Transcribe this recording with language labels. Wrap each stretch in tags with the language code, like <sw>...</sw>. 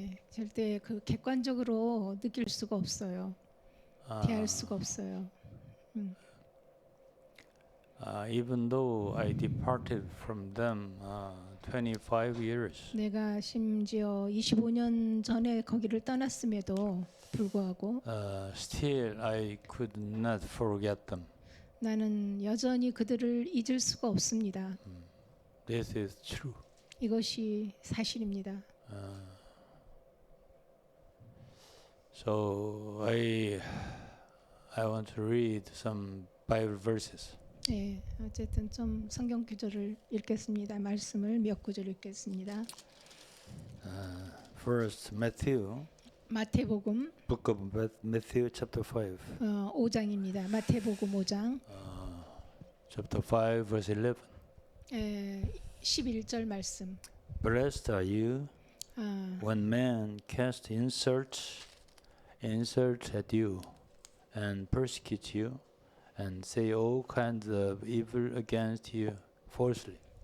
<ko>절대 그 객관적으로 느낄 수가 없어요. 대할 수가 없어요.</ko> <en>Even though I departed from them 25 years,</en> <ko>내가 심지어 25년 전에 거기를 떠났음에도 불구하고</ko> <en>still I could not forget them.</en> <ko>나는 여전히 그들을 잊을 수가 없습니다.</ko> <en>This is true.</en> <ko>이것이 사실입니다.</ko> <en>So I want to read some Bible verses.</en> <ko>어쨌든 좀 성경 구절을 읽겠습니다. 말씀을 몇 구절 읽겠습니다.</ko> <en>First, Matthew,</en> <ko>마태복음</ko> <en>book of Matthew, chapter 5.</en> <ko>5장입니다. 마태복음 5장</ko> <en>Chapter 5, verse 11.</en> <ko>11절 말씀.</ko> <en>Blessed are you when men cast insults at you and persecute you and say all kinds of evil against you falsely.</en>